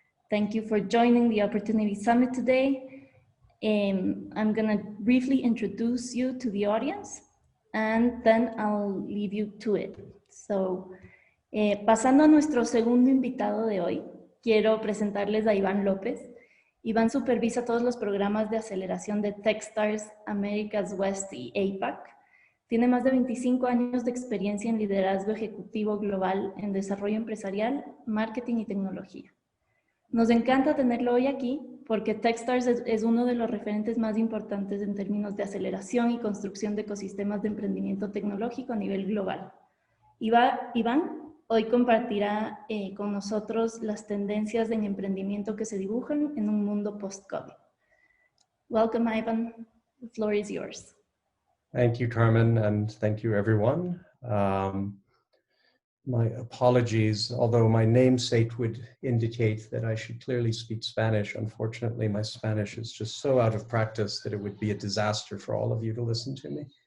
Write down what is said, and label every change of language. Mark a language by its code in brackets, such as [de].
[en] Thank you for joining the Opportunity Summit today. I'm going to briefly introduce you to the audience, and then I'll leave you to it. [es] So, pasando a nuestro segundo invitado de hoy, quiero presentarles a Iván López. Iván supervisa todos los programas de aceleración de Techstars, Americas West y APAC. Tiene más de 25 años de experiencia en liderazgo ejecutivo global en desarrollo empresarial, marketing y tecnología. Nos encanta tenerlo hoy aquí porque Techstars es uno de los referentes más importantes en términos de aceleración y construcción de ecosistemas de emprendimiento tecnológico a nivel global. Iván hoy compartirá con nosotros las tendencias en emprendimiento que se dibujan en un mundo post-COVID. [en] Welcome, Ivan. The floor is yours. Thank you, Carmen, and thank you, everyone. My apologies, although my namesake would indicate that I should clearly speak Spanish. Unfortunately, my Spanish is just so out of practice that it would be a disaster for all of you to listen to me.